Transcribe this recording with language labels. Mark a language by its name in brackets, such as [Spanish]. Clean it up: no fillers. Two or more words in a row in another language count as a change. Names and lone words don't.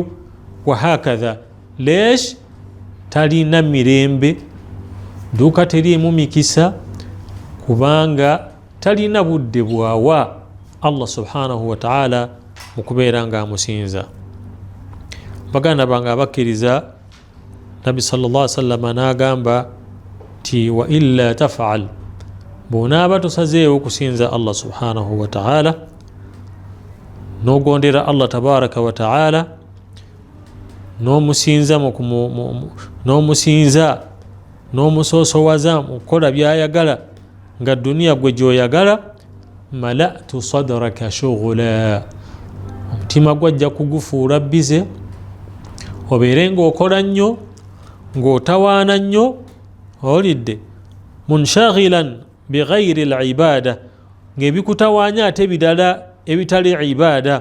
[Ganda] Wahakadha lesh, talina mirembe, duuka teriimu mikisa, kubanga talina budde bwawa [Arabic] الله سبحانه وتعالى [Ganda] mu kubeera nga amusinza. Baganda bange abakkiriza, Nabi [Arabic] صلى الله عليه وسلم [Ganda] n'agamba ti [Arabic] وإلا تفعل, [Ganda] bw'onaaba tosazeewo okusinza [Arabic] الله سبحانه وتعالى, [Ganda] n'ogondera [Arabic] الله تبارك وتعالى, [Ganda] n'omusinza n'omusoosowaza mu kukola by'ayagala nga duniya gwe gy'oyagala, [Arabic] ملأت صدرك شغلا, [Ganda] omutima gwajja kugufuula bize, obeere ng'okola nnyo, ng'otawaana nnyo, olidde [Arabic] منشغلا بغير العبادة, [Ganda] ng'ebikutawaanya ate ebirala ebitali ibada.